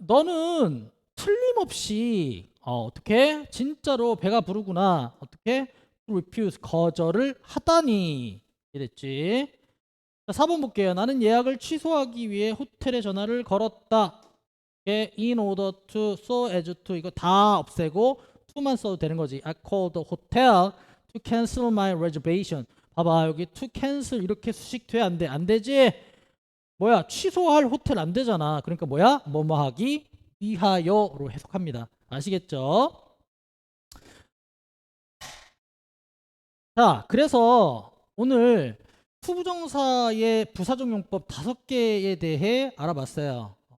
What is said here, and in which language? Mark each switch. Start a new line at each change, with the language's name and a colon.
Korean: 너는 틀림없이 어떻게 진짜로 배가 부르구나. 어떻게 refuse 거절을 하다니. 이랬지. 자, 4번 볼게요. 나는 예약을 취소하기 위해 호텔에 전화를 걸었다. in order to, so as to 이거 다 없애고 to만 써도 되는 거지.
English: I called the hotel to cancel my reservation.
Korean: 봐봐, 여기 to cancel 이렇게 수식돼 안 돼? 안 되지? 뭐야? 취소할 호텔 안 되잖아. 그러니까 뭐야? 뭐뭐 하기 위하여로 해석합니다. 아시겠죠? 자, 그래서 오늘 투부정사의 부사적용법 5개에 대해 알아봤어요.